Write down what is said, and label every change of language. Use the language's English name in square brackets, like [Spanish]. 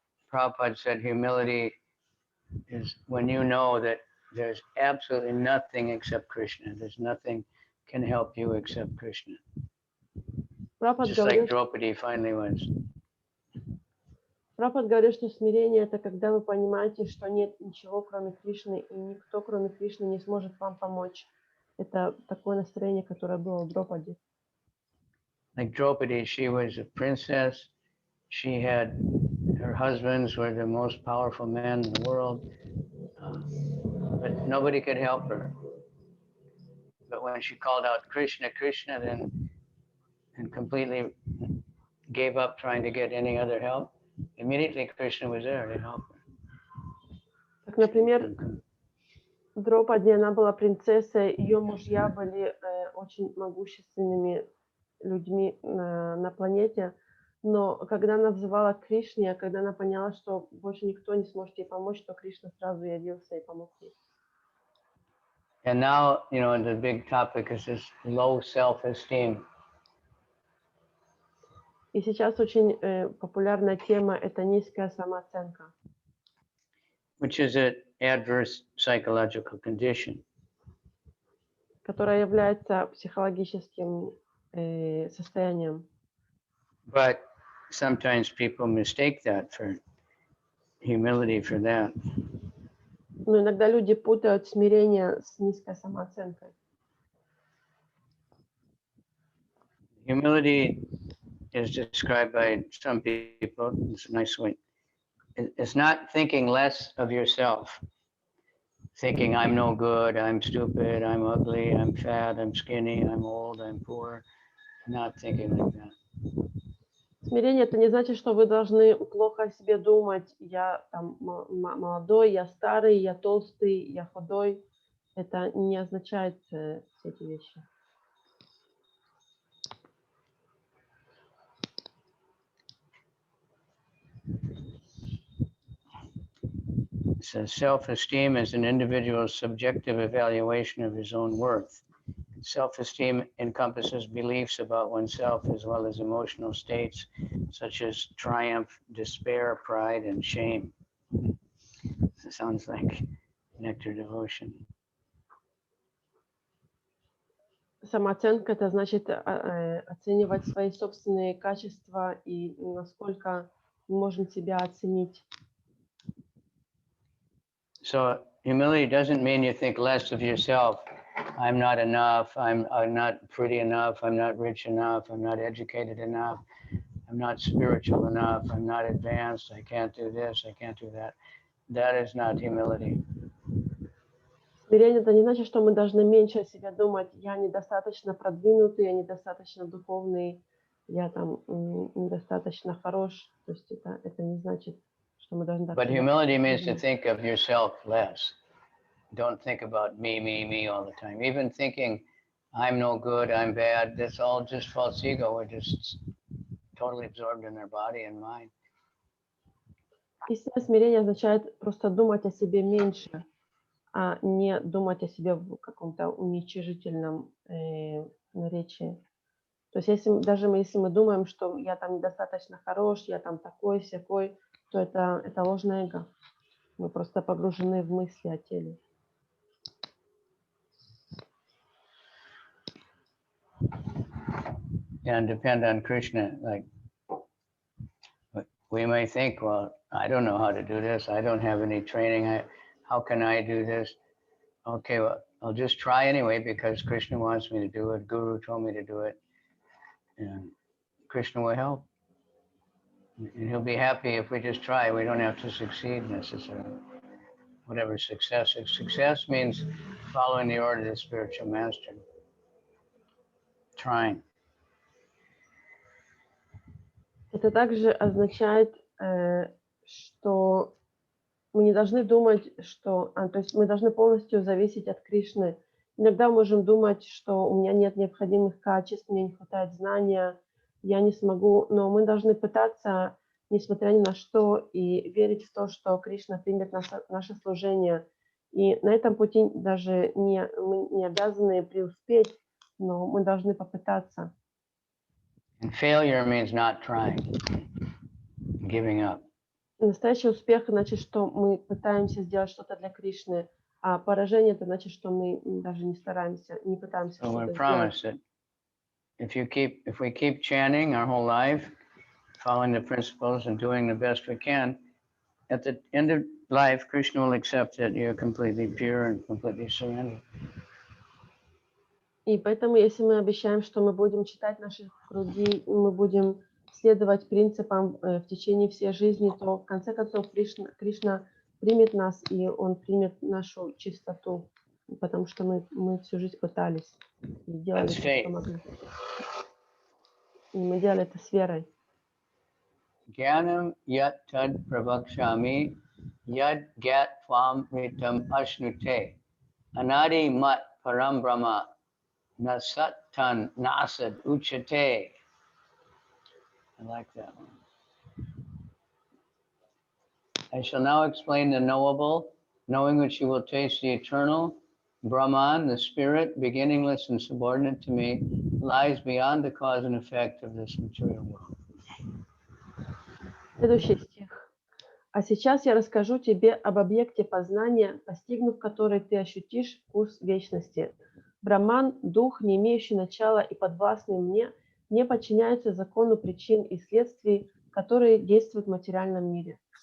[English] Prabhupada said humility is when you know that there's absolutely nothing except Krishna. There's nothing can help you except Krishna. Just like Draupadi finally was [Russian] Прабхупада говорит, что смирение — это когда вы понимаете, что нет ничего, кроме Кришны, и никто, кроме Кришны, не сможет вам помочь. Это такое настроение, которое было у Дропади. [English] Like Draupadi, she was a princess. She had, her husbands were the most powerful men in the world, but nobody could help her. But when she called out Krishna, Krishna, then and completely gave up trying to get any other help, immediately Krishna was there to help her. [Russian] Так, например, Дропади, она была принцессой, ее мужья были очень могущественными людьми на планете, но когда она взывала к Кришне, когда она поняла, что больше никто не сможет ей помочь, то Кришна сразу явился и помог ей. [English] And now, you know, the big topic is this low self-esteem. [Russian] И сейчас очень популярная тема — это низкая самооценка, [English] Which is an adverse psychological condition. [Russian] которая является психологическим состоянием. [English] But sometimes people mistake that for humility for that. [Russian] Но иногда люди путают смирение с низкой самооценкой. [English] Humility is described by some people, it's a nice way. It's not thinking less of yourself. Thinking I'm no good, I'm stupid, I'm ugly, I'm fat, I'm skinny, I'm old, I'm poor. Not thinking like that. [Russian] Смирение — это не значит, что вы должны плохо о себе думать. Я там молодой, я старый, я толстый, я худой. Это не означает все эти вещи. [English] So self-esteem is an individual's subjective evaluation of his own worth. Self-esteem encompasses beliefs about oneself as well as emotional states such as triumph, despair, pride, and shame. It sounds like nectar devotion. [Russian] Самооценка — это значит оценивать свои собственные качества и насколько мы можем себя оценить. [English] So humility doesn't mean you think less of yourself. I'm not enough, I'm not pretty enough, I'm not rich enough, I'm not educated enough, I'm not spiritual enough, I'm not advanced, I can't do this, I can't do that. That is not humility. [Russian] Смирение — это не значит, что мы должны меньше о себе думать. Я недостаточно продвинутый, я недостаточно духовный, я там недостаточно хорош. То есть это не значит, что мы должны... [English] But humility means to think of yourself less. Don't think about me, me, me all the time. Even thinking I'm no good, I'm bad, that's all just false ego. We're just totally absorbed in our body and mind. [Russian] Истинное смирение означает просто думать о себе меньше, а не думать о себе в каком-то уничижительном наречии. То есть если мы думаем, что я там недостаточно хорош, я там такой, сякой, то это ложное эго. Мы просто погружены в мысли о теле. [English] And depend on Krishna. Like we may think, well, I don't know how to do this. I don't have any training. How can I do this? Okay, well, I'll just try anyway because Krishna wants me to do it. Guru told me to do it. And Krishna will help. And he'll be happy if we just try. We don't have to succeed necessarily. Whatever success is. Success means following the order of the spiritual master. Trying. [Russian] Это также означает, что мы не должны думать, что... то есть мы должны полностью зависеть от Кришны. Иногда мы можем думать, что у меня нет необходимых качеств, мне не хватает знания, я не смогу, но мы должны пытаться, несмотря ни на что, и верить в то, что Кришна примет наше служение. И на этом пути даже мы не обязаны преуспеть, но мы должны попытаться. [English] And failure means not trying, giving up. [Russian] Настоящий успех значит, что мы пытаемся сделать что-то для Кришны, а поражение это значит, что мы даже не стараемся, не пытаемся [English] So we're [Russian] что-то [English] promised [Russian] сделать. [English] that if we keep chanting our whole life, following the principles and doing the best we can, at the end of life, Krishna will accept that you're completely pure and completely surrendered. [Russian] И поэтому, если мы обещаем, что мы будем читать наши круги, и мы будем следовать принципам в течение всей жизни, то в конце концов Кришна примет нас, и Он примет нашу чистоту, потому что мы всю жизнь пытались и делали все, что могли. И мы делали это с верой. [Sanskrit] Jnanam yat tad pravakshami yad gat tvam ritam ashnute anadi mat param brahma nasatan nasad uchate. [English] I like that one. I shall now explain the knowable, knowing which you will taste the eternal. Brahman, the spirit, beginningless and subordinate to me, lies beyond the cause and effect of this material world. [Russian] Следующий стих. А сейчас я расскажу тебе об объекте познания, постигнув который ты ощутишь вкус вечности. Браман, дух, не имеющий начала и подвластный мне, не подчиняется закону причин и следствий, которые действуют в материальном мире.